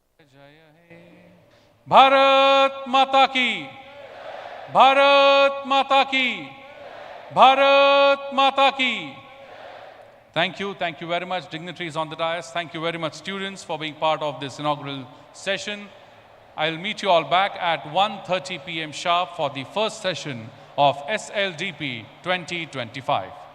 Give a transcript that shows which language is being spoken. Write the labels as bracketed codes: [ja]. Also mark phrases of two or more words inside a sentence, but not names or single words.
[hi] भारत माता की! भारत माता की! भारत माता की! [en] Thank you very much, dignitaries on the dais. Thank you very much, students, for being part of this inaugural session. I'll meet you all back at 1:30 p.m. sharp for the first session of SLDP 2025.